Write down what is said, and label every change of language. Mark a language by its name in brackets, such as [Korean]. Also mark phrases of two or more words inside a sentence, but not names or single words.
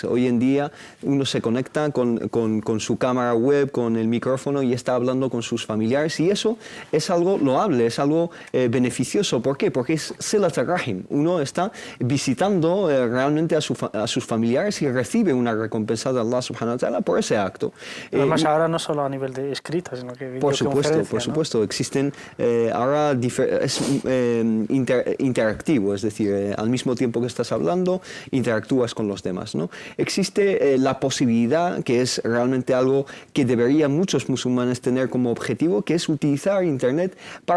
[Spanish] Hoy en día uno se conecta con su cámara web, con el micrófono y está hablando con sus familiares y eso es algo loable, es algo beneficioso. ¿Por qué? Porque es [Arabic] صلة الرحم. [Spanish] Uno está visitando realmente a sus familiares y recibe una recompensa de [Arabic] الله سبحانه وتعالى [Spanish] por ese acto. Además ahora no solo a nivel de escrito, sino que por supuesto, existen ahora es interactivo, es decir, al mismo tiempo que estás hablando, interactúas con los demás, ¿no? Existe la posibilidad, que es realmente algo que deberían muchos musulmanes tener como objetivo, que es utilizar Internet para